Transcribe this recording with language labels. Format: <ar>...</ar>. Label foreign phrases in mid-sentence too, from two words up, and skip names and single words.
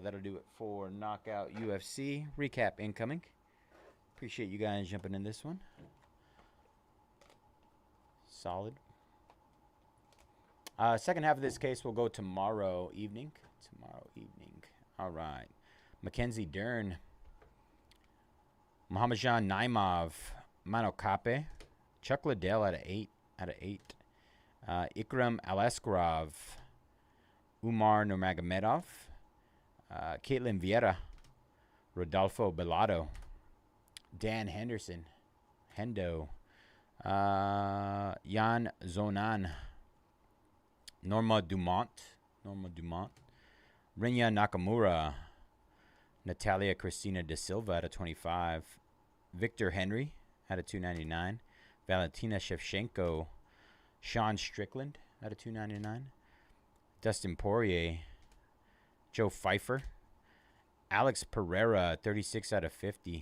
<en>That'll do it for Knockout UFC. Recap incoming. Appreciate you guys jumping in this one. Solid. Second half of this case will go tomorrow evening. All right. Mackenzie Dern. Muhammadjan Naimov. Mano Kape. Chuck Liddell at 8. Ikram Aleskarov, Umar Nurmagomedov, Caitlin Vieira, Rodolfo Bellato, Dan Henderson, Hendo, Jan Zonan, Norma Dumont. Norma Dumont. Rinya Nakamura. Natalia Cristina Da Silva out of 25. Victor Henry out of 299. Valentina Shevchenko. Sean Strickland out of 299. Dustin Poirier. Joe Pfeiffer. Alex Pereira, 36 out of 50.</en>